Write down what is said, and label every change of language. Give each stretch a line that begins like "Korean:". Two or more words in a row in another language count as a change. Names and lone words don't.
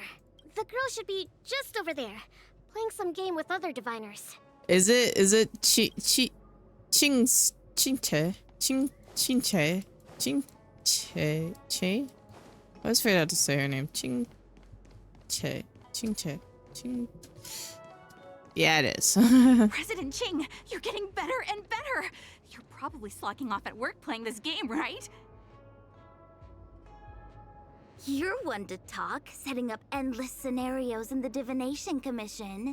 English: The girl should be just over there, playing some game with other diviners. Is it Chingche? I always forget how to say her name. Chingche. Ching-che. Ching. Yeah, it is. President Ching, you're getting better and better. You're probably slacking off at work playing this game, right? You're one to talk, setting up endless scenarios in the Divination Commission.